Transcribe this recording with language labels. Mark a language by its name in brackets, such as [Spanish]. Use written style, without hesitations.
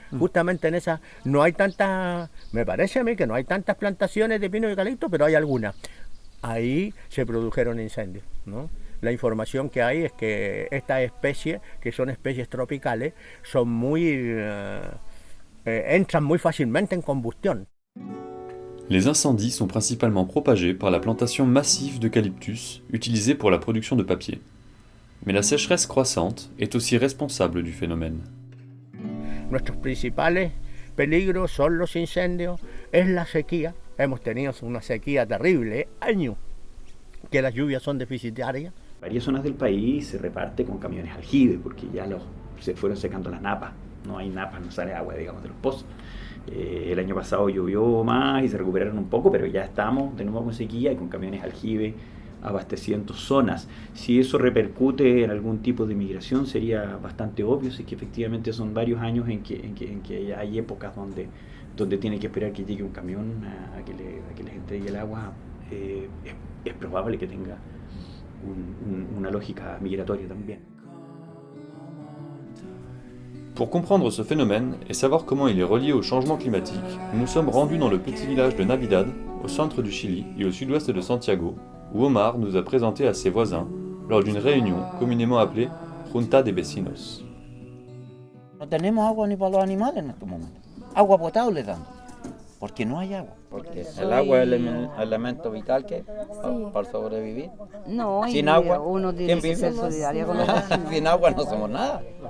[Spanish] Justamente en esa no hay tantas, me parece a mí que no hay tantas plantaciones de pino y eucalipto, pero hay algunas. Ahí se produjeron incendios, ¿no? La información que hay es que estas especies, que son especies tropicales, son entran muy fácilmente en combustión. [French] Les incendies sont principalement propagés par la plantation massive d'eucalyptus utilisée pour la production de papier. Mais la sécheresse croissante est aussi responsable du phénomène. [Spanish] Nuestros principales peligros son los incendios, es la sequía. Hemos tenido una sequía terrible, años que las lluvias son deficitarias. Varias zonas del país se reparte con camiones aljibe porque ya se fueron secando las napas. No hay napas, no sale agua, digamos, de los pozos. El año pasado llovió más y se recuperaron un poco, pero ya estamos de nuevo con sequía y con camiones aljibe abasteciendo zonas. Si eso repercute en algún tipo de migración sería bastante obvio, si que efectivamente son varios años en que hay épocas donde tiene que esperar que llegue un camión a que les entregue el agua. Es probable que tenga una lógica migratoria también. [French] Pour comprendre ce phénomène et savoir comment il est relié au changement climatique, nous nous sommes rendus dans le petit village de Navidad, au centre du Chili et au sud-ouest de Santiago, où Omar nous a présenté à ses voisins lors d'une réunion communément appelée Junta de Vecinos. [Spanish] No tenemos agua ni para los animales en este momento. Agua potable dando, porque no hay agua. Porque el agua es el elemento vital que para sobrevivir. No, sin agua, uno tiene que ser solidario con los vecinos. Sin agua no somos nada.